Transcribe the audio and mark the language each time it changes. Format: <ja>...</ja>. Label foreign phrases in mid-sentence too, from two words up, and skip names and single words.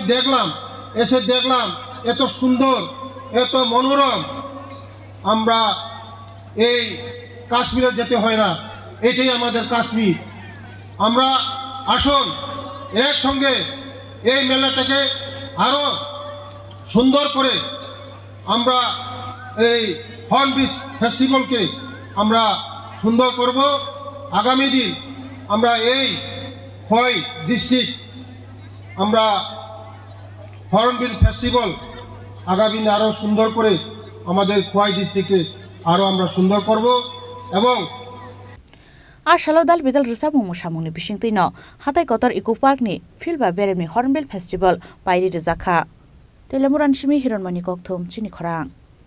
<bn>দেখলাম এত সুন্দর এত মনোরম আমরা এই কাশ্মীরে যেতে হয় না এটাই আমাদের কাশ্মীর আমরা আসুন একসঙ্গে এই মেলাটাকে আরো সুন্দর করে আমরা এই হর্নবিল ফেস্টিভ্যালকে আমরা সুন্দর করব আগামী দিন আমরা এই খোয়াই ডিস্ট্রিক্ট আমরা হর্নবিল ফেস্টিভ্যাল আগামী দিন আরো সুন্দর করে আমাদের খোয়াই ডিস্ট্রিক্টে আরো আমরা সুন্দর করব এবং</bn> <trp>Ashalo dal bidal rusamu musamuni bishingtino hatai kotor eco park ni Filba Beremni Hornbill Festival Pairi Rezaka Telemuran Shimi Hironmani Kokthum Chini Khorang</trp>